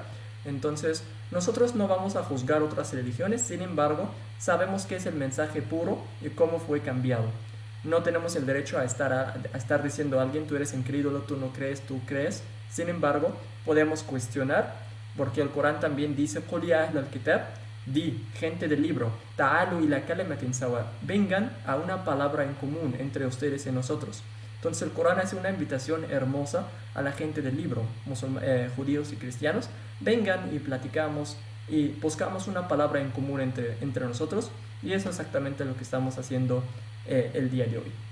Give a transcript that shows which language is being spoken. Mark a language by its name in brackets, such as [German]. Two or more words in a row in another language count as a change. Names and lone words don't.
[Spanish] Entonces, nosotros no vamos a juzgar otras religiones, sin embargo, sabemos qué es el mensaje puro y cómo fue cambiado. No tenemos el derecho a estar diciendo a alguien, tú eres incrédulo, tú no crees, tú crees. Sin embargo, podemos cuestionar, porque el Corán también dice, [Arabic] "قل يا أهل الكتاب", [Spanish] di, gente del libro, [Arabic] تعالوا إلى كلمة سواء, [Spanish] vengan a una palabra en común entre ustedes y nosotros. Entonces el Corán hace una invitación hermosa a la gente del libro, judíos y cristianos, vengan y platicamos y buscamos una palabra en común entre nosotros, y eso es exactamente lo que estamos haciendo el día de hoy.